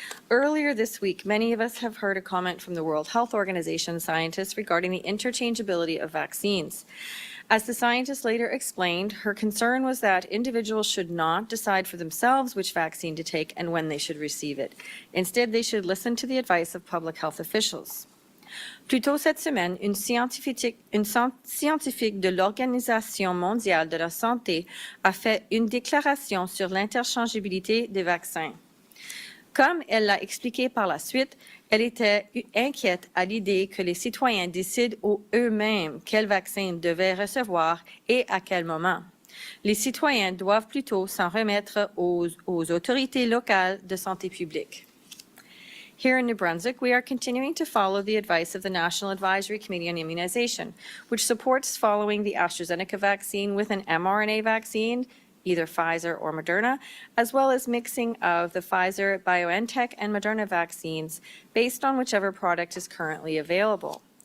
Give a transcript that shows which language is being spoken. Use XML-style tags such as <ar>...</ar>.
<en>Earlier this week, many of us have heard a comment from the World Health Organization scientists regarding the interchangeability of vaccines. As the scientist later explained, her concern was that individuals should not decide for themselves which vaccine to take and when they should receive it. Instead, they should listen to the advice of public health officials.</en> <fr>Plus tôt cette semaine, une scientifique de l'Organisation mondiale de la santé a fait une déclaration sur l'interchangeabilité des vaccins. Comme elle l'a expliqué par la suite, elle était inquiète à l'idée que les citoyens décident eux-mêmes quel vaccin ils devaient recevoir et à quel moment. Les citoyens doivent plutôt s'en remettre aux autorités locales de santé publique.</fr> <en>Here in New Brunswick, we are continuing to follow the advice of the National Advisory Committee on Immunization, which supports following the AstraZeneca vaccine with an mRNA vaccine, either Pfizer or Moderna, as well as mixing of the Pfizer, BioNTech, and Moderna vaccines based on whichever product is currently available.</en>